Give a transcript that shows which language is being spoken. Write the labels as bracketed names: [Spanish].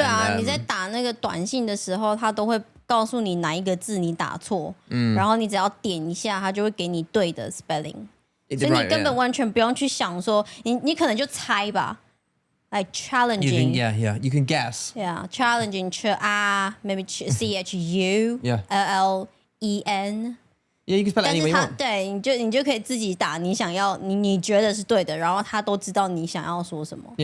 [Chinese] 对啊，你在打那个短信的时候，它都会告诉你哪一个字你打错，然后你只要点一下，它就会给你对的 spelling。所以你根本完全不用去想说，你可能就猜吧。 [English] Like challenging, you can guess. Yeah, challenging, maybe CHU, LLEN. Yeah, you can spell it any way you want. [Chinese] 对，你就可以自己打你想要，你觉得是对的，然后他都知道你想要说什么。